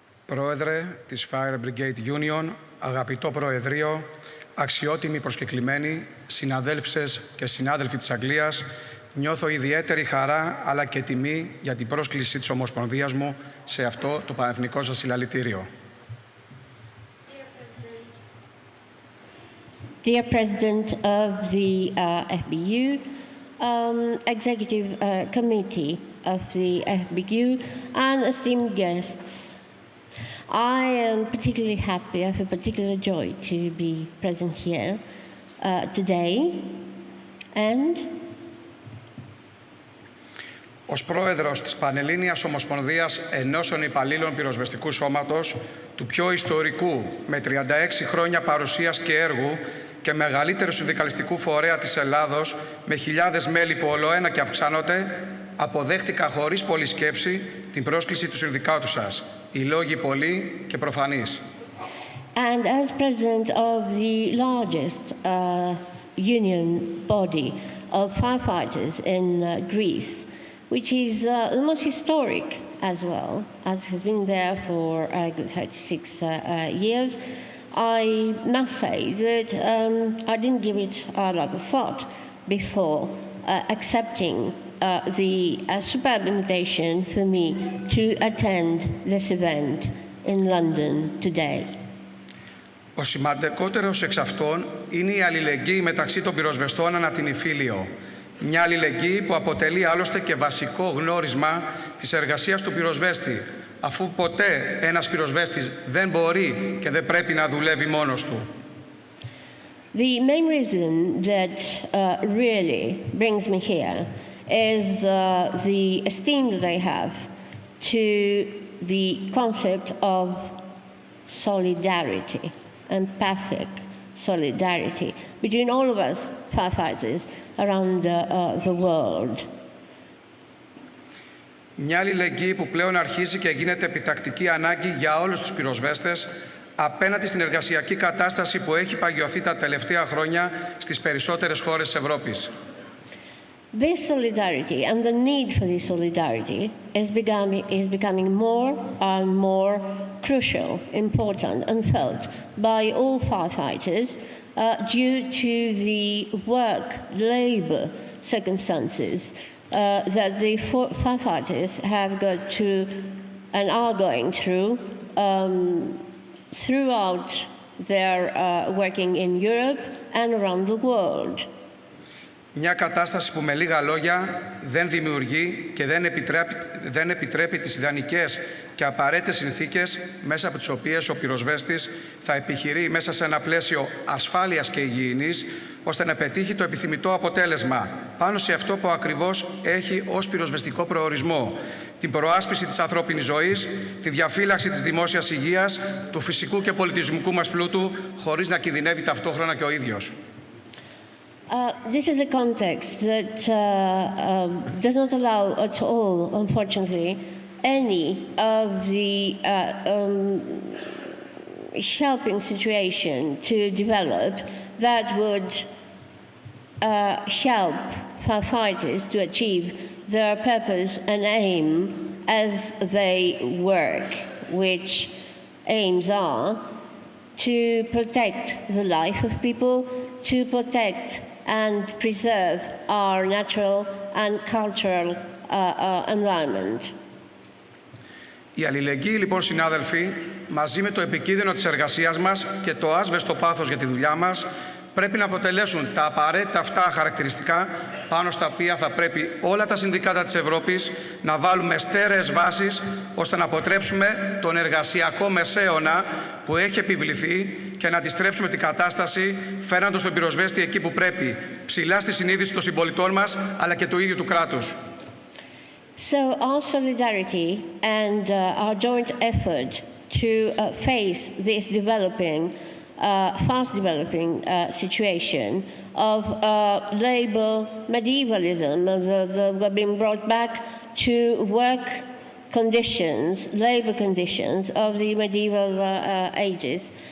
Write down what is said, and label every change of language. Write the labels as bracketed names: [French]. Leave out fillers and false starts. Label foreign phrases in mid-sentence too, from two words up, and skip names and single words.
[Greek] Πρόεδρε της Fire Brigade Union, αγαπητό Προεδρείο, αξιότιμοι προσκεκλημένοι, συναδέλφισες και συνάδελφοι της Αγγλίας, νιώθω ιδιαίτερη χαρά αλλά και τιμή για την πρόσκληση της Ομοσπονδίας μου σε αυτό το πανεθνικό σας συλλαλητήριο. [English] Dear President of the FBU, Executive Committee of the FBU, and esteemed guests, I am particularly happy, I have a particular joy to be present here today, and [Greek] ως πρόεδρος της Πανελλήνιας Ομοσπονδίας Ενώσεων Υπαλλήλων Πυροσβεστικού Σώματος, του πιο ιστορικού με 36 χρόνια παρουσίας και έργου και μεγαλύτερου συνδικαλιστικού φορέα της Ελλάδος, με χιλιάδες μέλη που ολοένα και αυξάνονται, αποδέχτηκα χωρίς πολλή σκέψη την πρόσκληση του συνδικάτου σας. Οι λόγοι πολλοί και προφανείς. [English] And as president of the largest union body of firefighters in Greece, which is the most historic as well, as has been there for 36 years, I must say that I didn't give it a lot of thought before accepting the superb invitation for me to attend this event in London today. [Greek] Ο σημαντικότερος εξ αυτών είναι η αλληλεγγύη μεταξύ των πυροσβεστών ανά την Ιφίλιο. Μια αλληλεγγύη που αποτελεί άλλωστε και βασικό γνώρισμα της εργασίας του πυροσβέστη, αφού ποτέ ένας πυροσβέστης δεν μπορεί και δεν πρέπει να δουλεύει μόνος του. [English] The main reason that really brings me here is the esteem that I have to the concept of solidarity, empathic solidarity between all of us firefighters around the world. [Greek] Μια αλληλεγγύη που πλέον αρχίζει και γίνεται επιτακτική ανάγκη για όλους τους πυροσβέστες απέναντι στην εργασιακή κατάσταση που έχει παγιωθεί τα τελευταία χρόνια στις περισσότερες χώρες της Ευρώπης. [English] This solidarity and the need for this solidarity is becoming more and more crucial, important and felt by all firefighters due to the work-labour circumstances that the firefighters have got to and are going through throughout their working in Europe and around the world. [Greek] Μια κατάσταση που με λίγα λόγια δεν δημιουργεί και δεν επιτρέπει τις ιδανικές και απαραίτητες συνθήκες μέσα από τις οποίες ο πυροσβέστης θα επιχειρεί μέσα σε ένα πλαίσιο ασφάλειας και υγιεινής, ώστε να πετύχει το επιθυμητό αποτέλεσμα πάνω σε αυτό που ακριβώς έχει ως πυροσβεστικό προορισμό: την προάσπιση της ανθρώπινης ζωής, τη διαφύλαξη της δημόσιας υγείας, του φυσικού και πολιτισμικού μας πλούτου, χωρίς να κινδυνεύει ταυτόχρονα και ο ίδιος. [English] This is a context that does not allow at all, unfortunately, any of the helping situation to develop that would help firefighters to achieve their purpose and aim as they work, which aims are to protect the life of people, to protect and preserve our natural and cultural environment. [Greek] Η αλληλεγγύη, λοιπόν, συνάδελφοι, μαζί με το επικίνδυνο της εργασίας μας και το άσβεστο πάθος για τη δουλειά μας, πρέπει να αποτελέσουν τα απαραίτητα αυτά χαρακτηριστικά πάνω στα οποία θα πρέπει όλα τα συνδικάτα της Ευρώπης να βάλουμε στέρεες βάσεις, ώστε να αποτρέψουμε τον εργασιακό μεσαίωνα που έχει επιβληθεί και να αντιστρέψουμε την κατάσταση, φέρνοντας τον πυροσβέστη εκεί που πρέπει, ψηλά στη συνείδηση των συμπολιτών μας αλλά και του ίδιου του κράτους. [English] So our solidarity and our joint effort to face this fast developing situation of labour medievalism, of being brought back to work conditions, labour conditions of the medieval ages.